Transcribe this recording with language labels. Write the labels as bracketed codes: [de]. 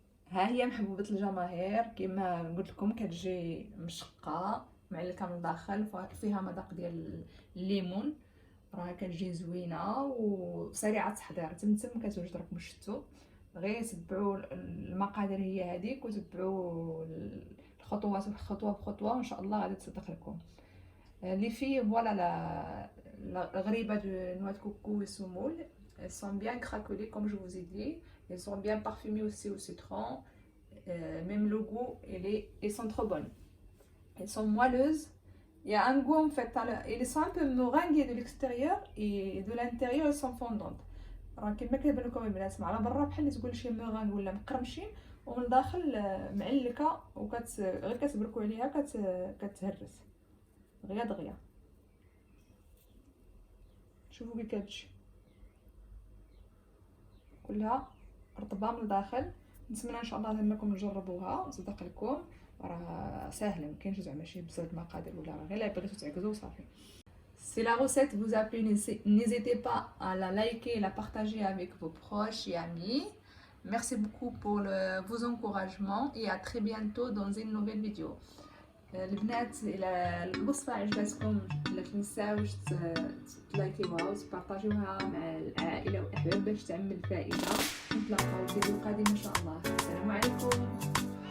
[ar] ها هي محبوبه الجماهير كما قلت لكم، كتجي مشقه معلكه من الداخل فيها مذاق ديال الليمون، راه كتجي زوينه وسريعه التحضير. تمتم كتوجد راكم شفتوا، غير تبعوا المقادير هي هذيك وتبعوا الخطوات خطوه بخطوه وان شاء الله غادي تصدق لكم. لي في فوالا [fr] la غريبه de noix de coco et semoule, elles sont bien craquelées comme je vous ai dit. Elles sont bien parfumées aussi au citron. Même le goût, elles sont trop bonnes. Elles sont moelleuses Il y a un goût en fait, ils sont un peu meringués de l'extérieur et de l'intérieur ils sont fondants. [ar] راه كيما كيبان لكم البنات على برا بحال اللي تقول شي موران ولا مقرمشين، ومن الداخل معلكه غير كتبركوا عليها كتهرس دغيا دغيا. شوفوا كي كتجي كلها رطبه من الداخل. نتمنى ان شاء الله انكم تجربوها وتصدق لكم، راه ساهله، ما كاينش زعما شي بزاف المقادير ولا راه غير بغيتو تعكزوا وصافي. [fr] Si la recette vous a plu, n'hésitez pas à la liker et la partager avec vos proches et amis. Merci beaucoup pour vos encouragements et à très bientôt dans une nouvelle vidéo. [ar] البنات الى الوصفه عجبتكم لا تنساوش تلايكيوها وتبارطاجيوها مع العائله والاحباب باش تعمل فائده. نتلاقاو في فيديو قادم ان شاء الله. السلام عليكم.